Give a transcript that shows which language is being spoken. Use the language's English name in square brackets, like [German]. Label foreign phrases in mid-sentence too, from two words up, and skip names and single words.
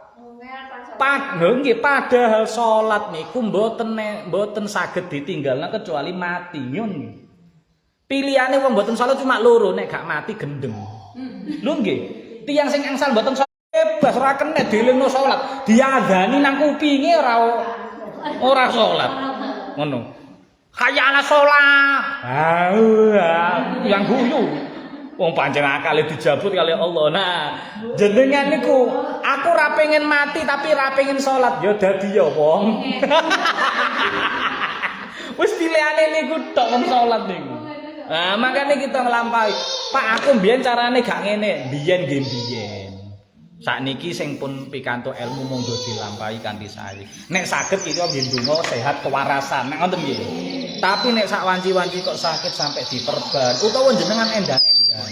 [Javanese] Nggih padahal salat niku mboten saged ditinggalna kecuali mati. Ngono. Pilihane wong mboten salat cuma loro nek gak mati gendeng. Lho nggih, tiyang sing angsal mboten salat bebas ora kena dilingno salat. Diadani nang kupinge ora salat. Ngono. [Arabic] حي على الصلاة. [Javanese] Yang guyu. Wong pancen akale dijabut kali Allah. Nah, jenengan niku aku ora pengen mati tapi ora pengen salat. Ya dadi ya wong. Wis pilihane niku tok wong salat niku. Nah, makanya kita nglampahi. Pak, aku mbiyen carane gak ngene. Mbiyen nggih mbiyen. Sakniki sing pun pikantuk ilmu monggo dilampahi kanthi sae. Nek saged kita nggih ndonga sehat kewarasan. Nek ngoten nggih. Tapi nek sak wanci-wanci kok sakit sampai diperban utawa jenengan endang-endang.